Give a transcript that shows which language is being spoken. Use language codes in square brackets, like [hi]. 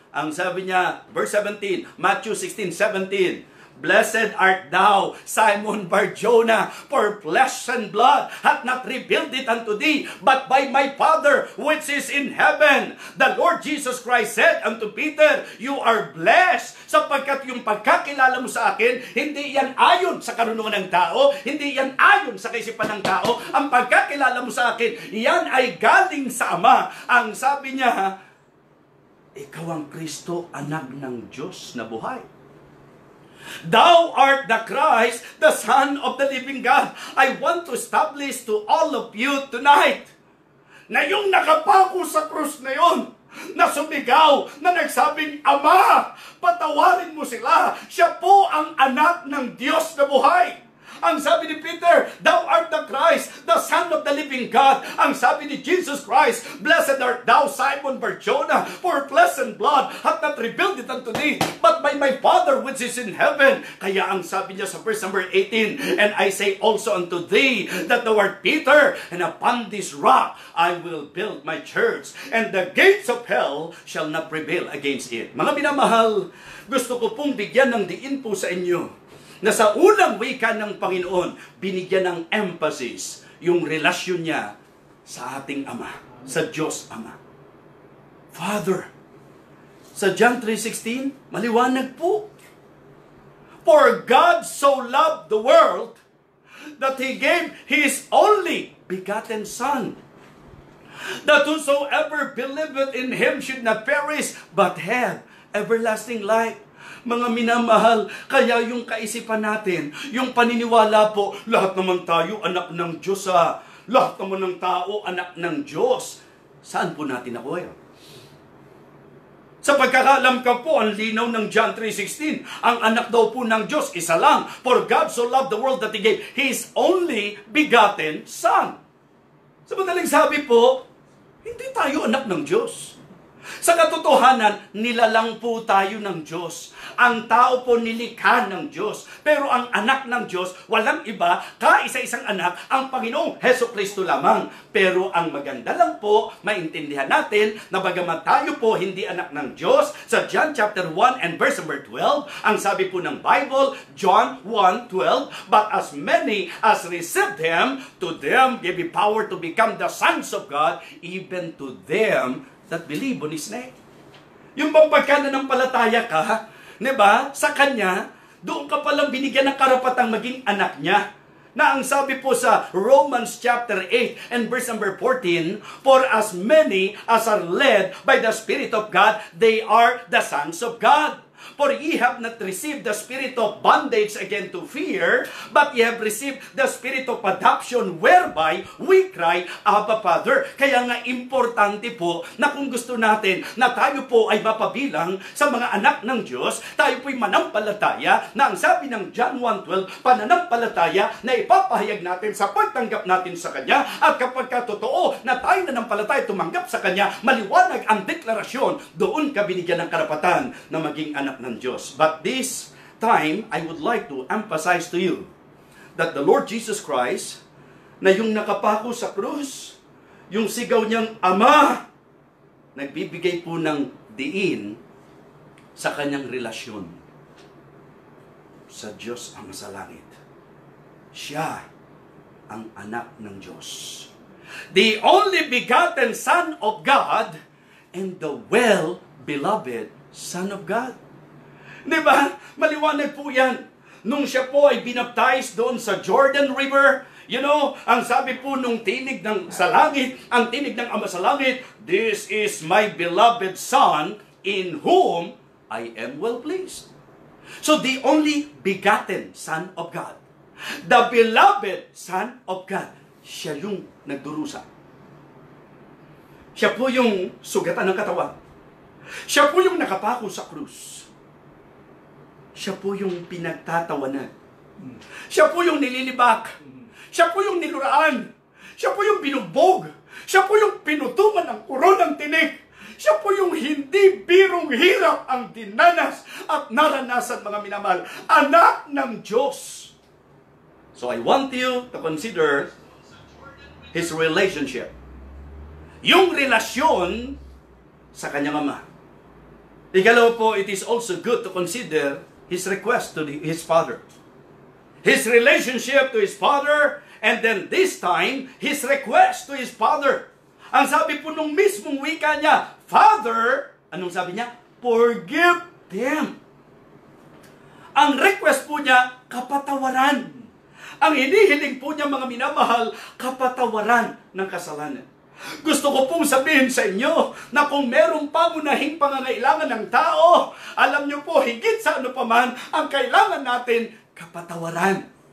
[tl] Ang sabi niya, [en] verse 17, Matthew 16:17, "Blessed art thou, Simon Bar-Jonah, for flesh and blood hath not revealed it unto thee, but by my Father which is in heaven." The Lord Jesus Christ said unto Peter, "You are blessed, [tl] sapagkat yung pagkakilala mo sa akin, hindi yan ayon sa karunungan ng tao, hindi yan ayon sa kaisipan ng tao. Ang pagkakilala mo sa akin, yan ay galing sa Ama." Ang sabi niya, ikaw ang Kristo, anak ng Diyos na buhay. [en] "Thou art the Christ, the Son of the living God." I want to establish to all of you tonight [tl] na yung nakapako sa krus na yun, na sumigaw, na nagsabing, "Ama, patawarin mo sila." Siya po ang anak ng Diyos na buhay. Ang sabi ni Peter, [en] "Thou art the Christ, the Son of the living God." Ang sabi ni Jesus Christ, "Blessed art thou, Simon Bar-Jonah, for flesh and blood hath not revealed it unto thee, but by my Father which is in heaven." [tl] Kaya ang sabi niya sa verse number 18, [en] "And I say also unto thee, that thou art Peter, and upon this rock I will build my church, and the gates of hell shall not prevail against it." [tl] Mga minamahal, gusto ko pong bigyan ng diin po sa inyo na sa unang wika ng Panginoon, binigyan ng emphasis yung relasyon niya sa ating Ama, sa Diyos Ama. Father. Sa John 3:16, maliwanag po. [en] "For God so loved the world that He gave His only begotten Son, that whosoever believeth in Him should not perish, but have everlasting life." [tl] Mga minamahal, kaya yung kaisipan natin, yung paniniwala po, lahat naman tayo anak ng Diyos lahat naman ng tao anak ng Diyos. Saan po natin nakuha yun? Sa pagkakaalam ka po, ang linaw ng John 3:16, ang anak daw po ng Diyos, isa lang. [en] "For God so loved the world that He gave His only begotten Son." [tl] Sa madaling sabi po, hindi tayo anak ng Diyos. Sa katotohanan, nilalang po tayo ng Diyos. Ang tao po nilikha ng Diyos. Pero ang anak ng Diyos, walang iba, kaisa-isang anak, ang Panginoong Hesukristo lamang. Pero ang maganda lang po, maintindihan natin na bagamat tayo po hindi anak ng Diyos, sa John chapter 1 and verse number 12, ang sabi po ng Bible, John 1:12, [en] "But as many as received Him, to them gave He power to become the sons of God, even to them that believe on His name." [tl] Yung bang pagkananampalataya ka, diba, sa Kanya, doon ka palang binigyan ng karapatang maging anak niya. Na ang sabi po sa Romans chapter 8 and verse number 14, [en] "For as many as are led by the Spirit of God, they are the sons of God. For ye have not received the spirit of bondage again to fear, but ye have received the spirit of adoption, whereby we cry, Abba, Father." [tl] Kaya nga importante po na kung gusto natin na tayo po ay mapabilang sa mga anak ng Diyos, tayo po'y manampalataya na ang sabi ng John 1:12, pananampalataya na ipapahayag natin sa pagtanggap natin sa Kanya. At kapag totoo na tayo nanampalataya tumanggap sa Kanya, maliwanag ang deklarasyon, doon ka binigyan ng karapatan na maging anak ng Diyos. [en] But this time, I would like to emphasize to you that the Lord Jesus Christ, [tl] na yung nakapako sa krus, yung sigaw niyang, "Ama," nagbibigay po ng diin sa kanyang relasyon sa Diyos ang sa langit. Siya ang anak ng Diyos. [en] The only begotten Son of God and the well-beloved Son of God. [tl] Diba? Maliwanag po yan. Nung siya po ay binaptize doon sa Jordan River, ang sabi po nung tinig ng sa langit, ang tinig ng Ama sa langit, [en] "This is my beloved Son, in whom I am well pleased." So the only begotten Son of God, the beloved Son of God, [tl] siya yung nagdurusa. Siya po yung sugatan ng katawan. Siya po yung nakapako sa krus. Siya po yung pinagtatawanan. Siya po yung nililibak. Siya po yung niluraan. Siya po yung binugbog. Siya po yung pinutuman ng koronang tinik. Siya po yung hindi birong hirap ang dinanas at naranasan, mga minamahal. Anak ng Diyos. [en] So I want you to consider his relationship. [tl] Yung relasyon sa kanyang ama. Ikalawa po, [en] it is also good to consider his request to his father. His relationship to his father, and then this time, his request to his father. [tl] Ang sabi po nung mismong wika niya, Father, anong sabi niya? [en] Forgive them. [tl] Ang request po niya, kapatawaran. Ang hinihiling po niya, mga minamahal, kapatawaran ng kasalanan. Gusto ko pong sabihin sa inyo na kung merong pangunahing pangangailangan ng tao, alam niyo po, higit sa ano paman, ang kailangan natin, kapatawaran.